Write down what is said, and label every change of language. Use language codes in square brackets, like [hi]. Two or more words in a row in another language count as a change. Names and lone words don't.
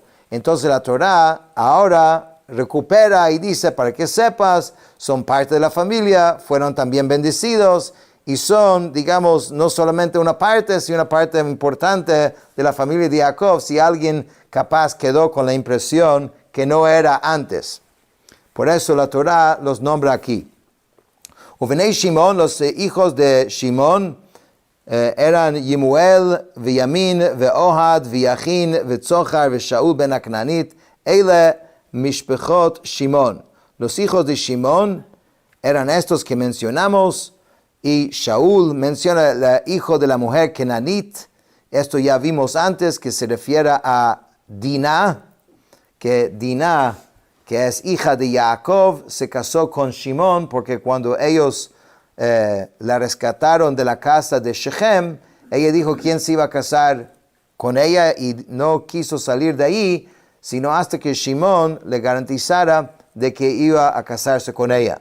[es] Entonces la Torah ahora recupera y dice, para que sepas, son parte de la familia, fueron también bendecidos y son, digamos, no solamente una parte, sino una parte importante de la familia de Jacob, si alguien capaz quedó con la impresión que no era antes. Por eso la Torah los nombra aquí. Uvenei Shimón, los hijos de Shimón, eran Yemuel, Yamin, Ohad, Yachin, Zohar, Shaul ben Aknanit. [he] אלה משפחות שמעון. [es] Los hijos de Shimón eran estos que mencionamos, y Shaul menciona el hijo de la mujer Kenanit. Esto ya vimos antes, que se refiere a Dinah, que es hija de Jacob, se casó con Shimón, porque cuando ellos la rescataron de la casa de Shechem, ella dijo quién se iba a casar con ella y no quiso salir de ahí, sino hasta que Shimón le garantizara de que iba a casarse con ella.